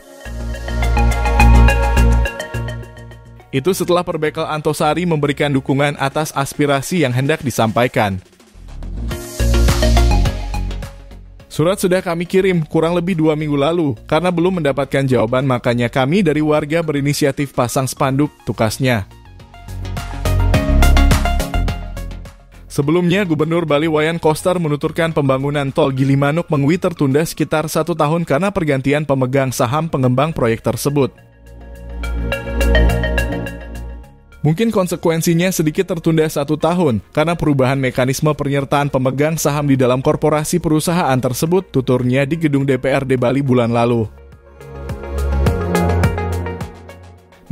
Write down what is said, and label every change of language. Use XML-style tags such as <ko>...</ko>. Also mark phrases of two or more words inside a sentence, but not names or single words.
<id>Itu setelah perbekel Antosari memberikan dukungan atas aspirasi yang hendak disampaikan. Surat sudah kami kirim kurang lebih 2 minggu lalu, karena belum mendapatkan jawaban makanya kami dari warga berinisiatif pasang spanduk, tukasnya. Sebelumnya, Gubernur Bali Wayan Koster menuturkan pembangunan tol Gili Manuk-Mengwi tertunda sekitar 1 tahun karena pergantian pemegang saham pengembang proyek tersebut. Mungkin konsekuensinya sedikit tertunda 1 tahun, karena perubahan mekanisme penyertaan pemegang saham di dalam korporasi perusahaan tersebut, tuturnya di gedung DPRD Bali bulan lalu.</id>